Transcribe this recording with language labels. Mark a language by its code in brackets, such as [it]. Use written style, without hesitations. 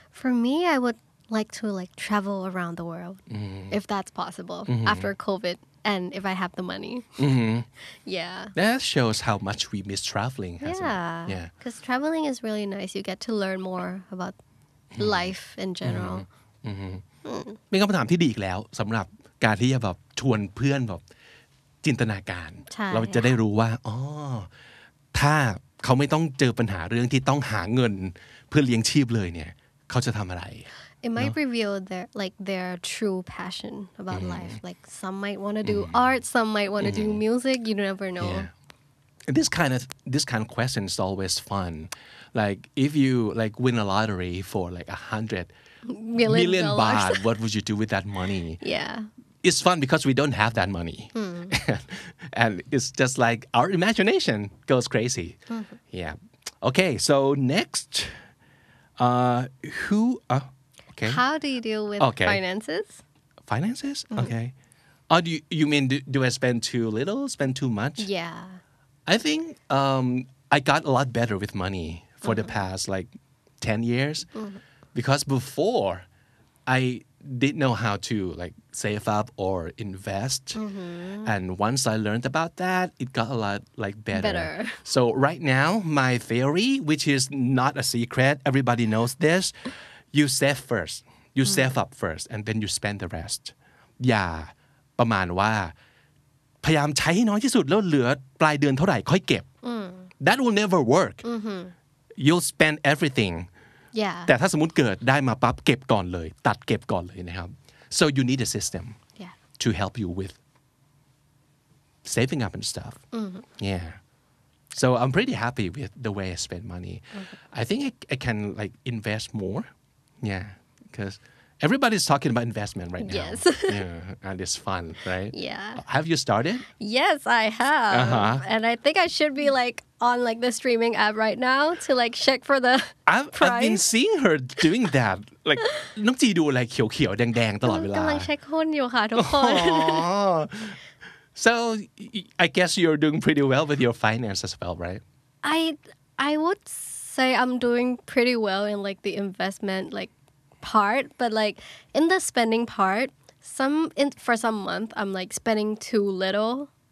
[en] For me, I would like to like travel around the world if that's possible after COVID and if I have the money. Yeah. that shows how much we miss traveling hasn't it? Yeah. yeah Because traveling is really nice. You get to learn more about life in general. [th] เป็นคำถามที่ดีอีกแล้วสำหรับการที่จะแบบชวนเพื่อนแบบจินตนาการ ใช่ เราจะได้รู้ว่าอ๋อถ้าเขาไม่ต้องเจอปัญหาเรื่องที่ต้องหาเงินเพื่อเลี้ยงชีพเลยเนี่ยเขาจะทำอะไร [en] It might reveal their true passion about life. Like some might want to do art, some might want to do music. You never know. Yeah. And this kind of question is always fun. Like if you like win a lottery for like $100 million baht, what would you do with that money? Yeah. It's fun because we don't have that money. And it's just like our imagination goes crazy. Yeah. Okay, so next okay. How do you deal with Okay. finances? Finances? Okay. Do you mean do I spend too little, spend too much? Yeah. I think I got a lot better with money for the past like 10 years because before I didn't know how to like save up or invest and once I learned about that it got a lot like better. So right now my theory which is not a secret everybody knows this you save first you save up first and then you spend the rest [th] อย่าประมาณว่าพยายามใช้ให้น้อยที่สุดแล้วเหลือปลายเดือนเท่าไหร่ค่อยเก็บ [en] that will never work you'll spend everything Yeah. [th] แต่ถ้าสมมุติเกิดได้มาปั๊บเก็บก่อนเลยตัดเก็บก่อนเลยนะครับ [en] so you need a system Yeah. to help you with saving up and stuff yeah so I'm pretty happy with the way I spend money I think I can like invest more yeah because everybody's talking about investment right now Yes. yeah and it's fun right Yeah. have you started Yes, I have. And I think I should be like on like the streaming app right now to like check for the I've been price. seeing her doing that like [th] น้องจีดูอะไรเขียวๆแดงๆตลอดเวลา กำลังเช็คหุ้นอยู่ค่ะทุกคน [en] Oh. So I guess you're doing pretty well with your finance as well, right? I would say I'm doing pretty well in like the investment like part, but like in the spending part, for some month I'm like spending too little.